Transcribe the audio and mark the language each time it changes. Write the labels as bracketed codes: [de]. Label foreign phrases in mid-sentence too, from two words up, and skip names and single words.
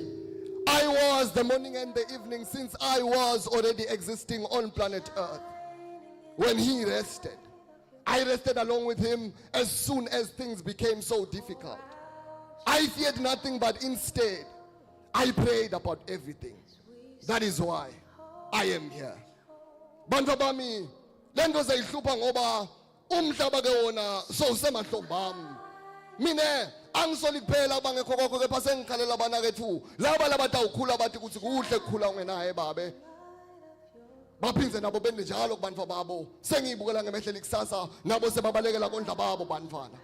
[en] I was the morning and the evening since I was already existing on planet Earth. When he rested, I rested along with him as soon as things became so difficult. I feared nothing, but instead, I prayed about everything. That is why I am here. [ss] Bantu bami, lento zayihlupa ngoba umhlaba ke wona so usemahlombamu. Mine angisoli kuphela bangekho kokho kepha sengikhalela abanakethu laba labatawukhula bathi ukuthi kuhle kukhula ungenaye babe. Baphinze nabo bende njalo kubantu babo. Sengiyibukela ngemehleli kusasa nabo sebabalekela kondla babo bantwana.